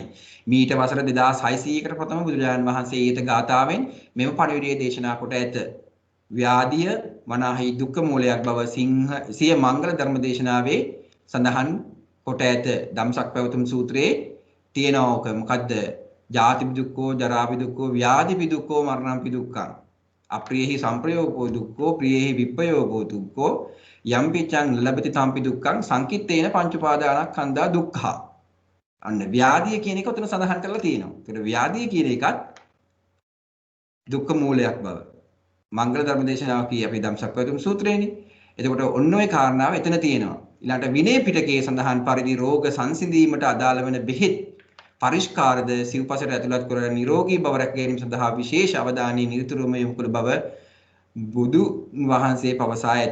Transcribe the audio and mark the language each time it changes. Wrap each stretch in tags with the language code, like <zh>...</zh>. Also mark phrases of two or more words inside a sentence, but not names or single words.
<si>මීට වසර 2600කට ප්‍රථම බුදුරජාණන් වහන්සේ ඊට ගාථාවෙන් මෙම පණිවිඩය දේශනා කොට ඇත. ව්‍යාධිය වනාහි දුක්ඛ මූලයක් බව සිය මංගල ධර්ම දේශනාවේ සඳහන් කොට ඇත. ධම්සක් පැවතුම් සූත්‍රයේ තියෙනවා ඔක. මොකද්ද?</si> <pi>ජාති දුක්ඛෝ ජරා දුක්ඛෝ ව්‍යාධි දුක්ඛෝ මරණ දුක්ඛං. අප්‍රියෙහි සංප්‍රයෝගෝ දුක්ඛෝ ප්‍රියෙහි විප්පයෝගෝ දුක්ඛෝ යම්පිචං ලබති තම්පි දුක්ඛං සංකිට්ඨේන පංච උපාදානස්කන්ධා දුක්ඛා.</pi> <si>අන්න ව්‍යාධිය කියන එක උතන සඳහන් කරලා තියෙනවා. ඒකට ව්‍යාධිය කියන එකත් දුක්ඛ මූලයක් බව. මංගල ධර්ම දේශනාව කී අපි ධම්සක්වතුම් සූත්‍රයේනේ. එතකොට ඔන්න ඔය කාරණාව එතන තියෙනවා. ඊළඟට විනය පිටකයේ සඳහන් පරිදි රෝග සංසිඳීමට අදාළ වෙන බෙහෙත් පරිස්කාරද සිව්පසට ඇතුළත් කර නිරෝගී බව රැක ගැනීම සඳහා විශේෂ අවධානය නිරතුරුවම යොමු කළ බව බුදු වහන්සේ පවසා ඇත.</si>